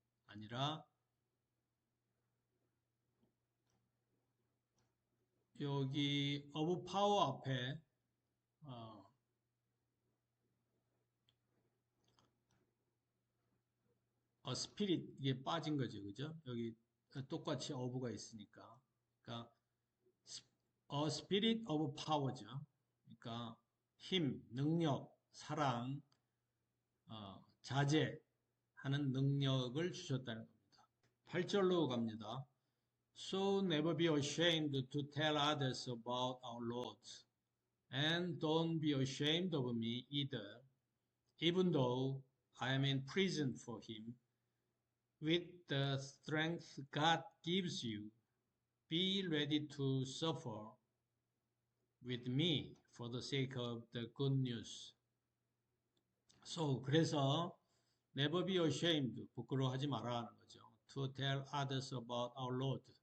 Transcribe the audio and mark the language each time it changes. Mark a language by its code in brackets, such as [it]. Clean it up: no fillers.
[ko] 아니라 여기 of power 앞에 spirit 이게 빠진 거죠. 그죠? 여기 똑같이 of가 있으니까. 그러니까 a spirit of power죠. 그러니까 힘, 능력, 사랑, 자제하는 능력을 주셨다는 겁니다. 8절로 갑니다. [en] So never be ashamed to tell others about our Lord, and don't be ashamed of me either, even though I am in prison for him. With the strength God gives you, be ready to suffer with me for the sake of the good news. [ko] So, 그래서 [en] never be ashamed, [ko] 부끄러워하지 말아 하는 거죠. [en] To tell others about our Lord.